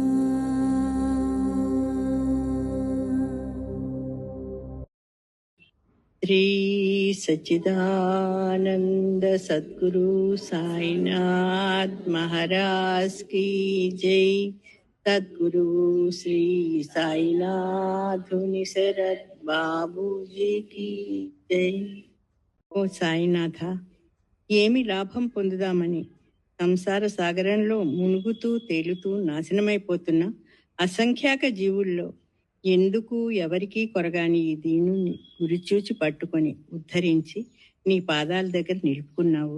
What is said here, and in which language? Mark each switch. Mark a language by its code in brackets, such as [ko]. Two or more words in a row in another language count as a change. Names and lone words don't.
[hi] श्री सच्चिदानंद सद्गुरु साईनाथ महाराज की जय। सद्गुरु श्री साईनाथ शरद बाबू जी की జై. [te] ఓ సాయినాథ, ఏమి లాభం పొందుదామని సంసార సాగరంలో మునుగుతూ తేలుతూ నాశనమైపోతున్న అసంఖ్యాక జీవుల్లో ఎందుకు ఎవరికీ కొరగాని ఈ దీనుణ్ణి గురిచూచి పట్టుకొని ఉద్ధరించి నీ పాదాల దగ్గర నిలుపుకున్నావు.